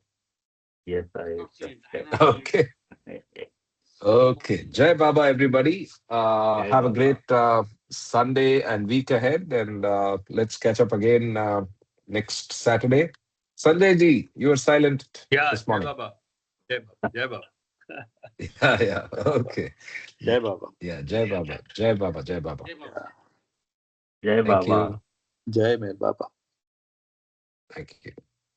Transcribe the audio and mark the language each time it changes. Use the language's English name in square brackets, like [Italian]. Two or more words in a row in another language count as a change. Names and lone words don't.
[English] Yes, I've I not seen just it. I've not checked. seen it. Okay. Okay. [Hindi] Jai Baba, [English] everybody. [Hindi] Jai [English] Have a [Hindi] Baba. [English] great Sunday and week ahead, and let's catch up again next Saturday. Sanjay ji, you were silent Yeah, this [Hindi] Jai [English] morning. [Hindi] Baba. Jai Baba. Jai Baba. [English] Yeah, yeah. Okay. [Hindi] Jai Baba. Yeah. Jai Baba. Jai Baba. Jai Baba. Hey, Baba. Jai [English] Thank [Hindi] Baba. [English] you. [Hindi] Jai Mer Baba. [English] Thank you.